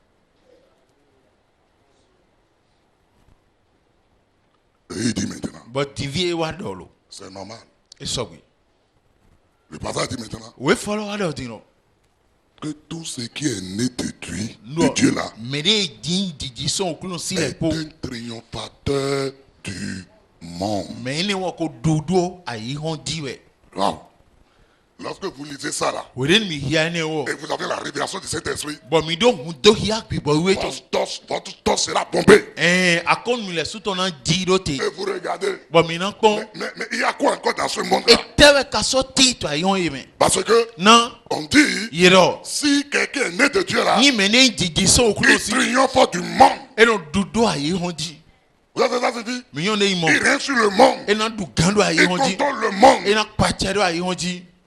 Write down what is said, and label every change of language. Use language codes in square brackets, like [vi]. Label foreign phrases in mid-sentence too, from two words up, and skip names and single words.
[fr] Et il dit maintenant, [fon] bɔn divi ye wa dɔ lo [fr] c'est normal. [fon] e sɔgbe [fr] Le passage dit maintenant [fon] o ye fɔlɔ wa dɔ di nɔ [fr] que tout ce qui est né de Dieu, [fon] nɔ [fr] Dieu là, [fon] mɛ de ye di didi sɔn o kulu si lɛ [fr] est [fon] kpo [fr] un triomphateur du monde. [fon] mɛ ne wa ko dodo a yi hɔn di wɛ Wow. [fr] Lorsque vous lisez ça là, [fon] o de ni mi hiya ne wɔ [fr] et vous avez la révélation de cet esprit, [fon] bɔn mi do hun do hiya gbibɔ iwe tɔn [fr] votre torse sera pompé. [fon] a ko nu lɛ sutɔ na di do te [fr] Et vous regardez. [fon] bɔn mi na kpɔn [fr] Mais il y a quoi encore dans ce [fon] e [fr] monde-là? [fon] tɛbɛ ka sɔ ti to a yi hɔn ye mɛ [fr] Parce que [fon] na [fr] on dit, [fon] yɛrɛ [fr] si quelqu'un est né de Dieu là, [fon] ni mɛ ne didi sɔn o kulu [fr] il [fon] si [fr] triomphe du monde. [fon] e no dodo a yi hɔn di [fr] Vous avez ça, c'est dit? [fon] mi yɔn ne yi [fr] Il [fon] mɔ [fr] règne sur le monde. [fon] e na du gan do a yi [fr] Il [fon] hɔn di [fr] contrôle le monde. [fon] e na kpatsɛ do a yi hɔn di